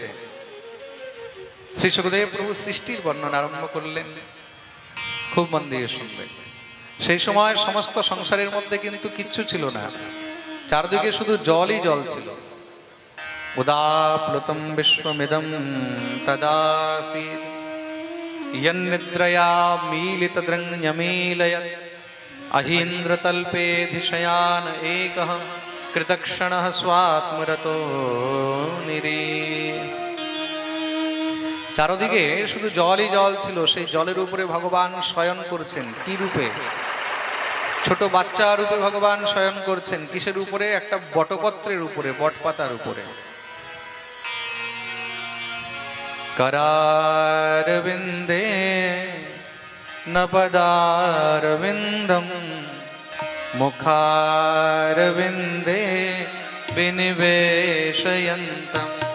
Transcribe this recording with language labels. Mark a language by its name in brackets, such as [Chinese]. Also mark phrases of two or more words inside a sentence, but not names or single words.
[Bangla] শ্রী শুকদেব প্রভু সৃষ্টির বর্ণনা আরম্ভ করলেন। খুব মন দিয়ে শুনবেন। সেই সময় সমস্ত সংসারের মধ্যে কিন্তু কিচ্ছু ছিল না, চারদিকে শুধু জলই জল ছিল। [Sanskrit] উদাপ্লুতম বিশ্বমিদম তদাসীৎ यन्निद्रया मीलितद्रङ्यमीलयत् अहीन्द्रतल्पेऽधिशयान एकः कृतक्षणः स्वात्मरतो निरीह। [Bangla] চারদিকে শুধু জলই জল ছিল। সেই জলের উপরে ভগবান শয়ন করছেন। কি রূপে? ছোট বাচ্চা রূপে ভগবান শয়ন করছেন। কিসের উপরে? একটা বটপত্রের উপরে, বটপাতার উপরে। [Sanskrit] करारविन्दे न पदारविन्दं मुखारविन्दे विनिवेशयन्तं।